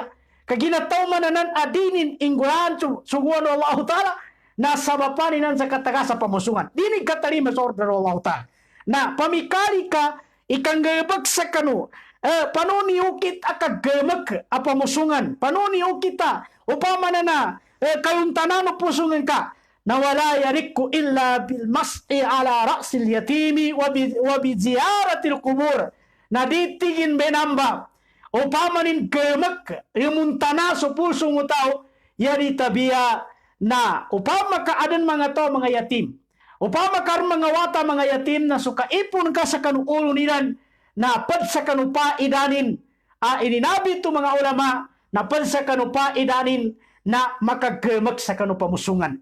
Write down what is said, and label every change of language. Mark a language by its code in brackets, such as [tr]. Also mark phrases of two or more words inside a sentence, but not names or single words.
[mdh] Kaginataw mananan adinin inggulan suguan wa Allah Ta'ala na sa mapa ninan sa kataga sa pamusungan. Dinig katalima sa order wa Allah Ta'ala. Na pamikari ka ikanggabag sa kanu. Panuniukit akaggamag a pamusungan. Panuniukit ta upama na kayuntanan o pusungan ka. Na [ar] ولا يرق إلا بالمسح على رأس اليتيم وبزيارة القبور [mdh] na ditigin benamba upamanin kemek imuntana sa pusong utaw yari tabiya na upama ka adan mga to mga yatim upama ka mga wata mga yatim na sukaipon ka sa kanuulo nilan na pad sa kanupa idanin ininabi to mga ulama napansa kanu pa idanin na makagamak sa kanu pamusungan.